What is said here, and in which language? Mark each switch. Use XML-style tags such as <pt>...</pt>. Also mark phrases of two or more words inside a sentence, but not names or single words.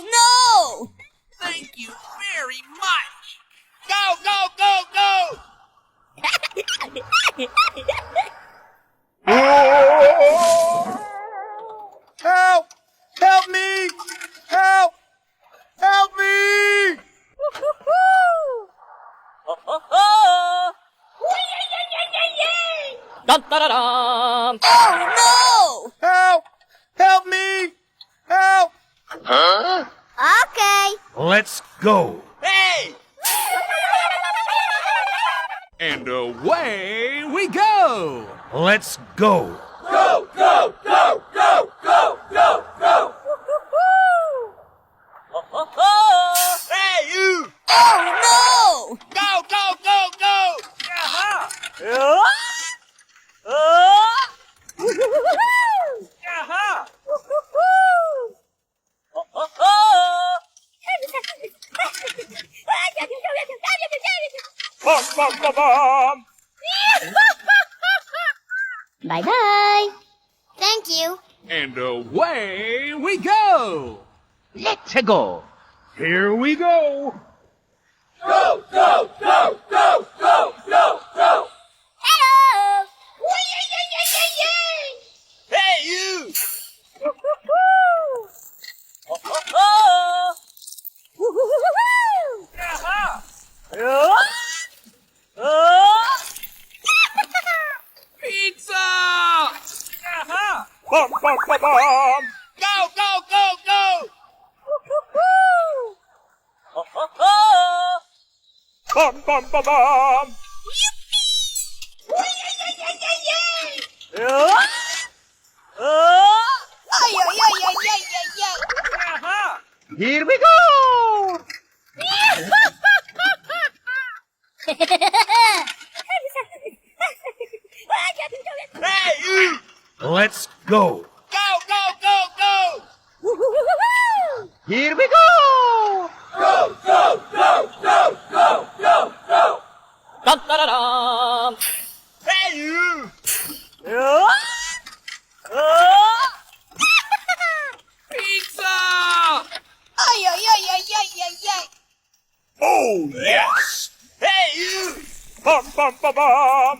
<en>Thank you very much! Go, go, go, go! Help! Help me! Help! Help me! Dun, da, da, dum. Oh Help! Help me! Help! no! Okay. Let's go. Hey! And away we go! Let's go. Go, go, go, go, go, go, go! Hey, you! Oh Go, go, go, go! Uh-huh. no! Uh-huh. Bum, bum, bum, bum. Bye bye. Thank you. And away we go! Let's go. Here we go. Go, go, go, go, go, go, go! Hello. Hey, you! Uh-huh. Pizza! Uh-huh. Bum, bum, bum, bum. Go, go, go, go! Bum, bum, bum, bum. Ay, ay, ay, ay, ay, ay, ay. Uh-huh. Here we go. Hey, you! Let's go. Go, go, go, go! Here we go. Go, go, go, go, go, go, go! Dun, da, da, dum. Hey, you! Pizza! Ay, ay, ay, ay, ay, ay, ay. Oh, yes! Hey, you! Bum, bum, bum, bum.</en>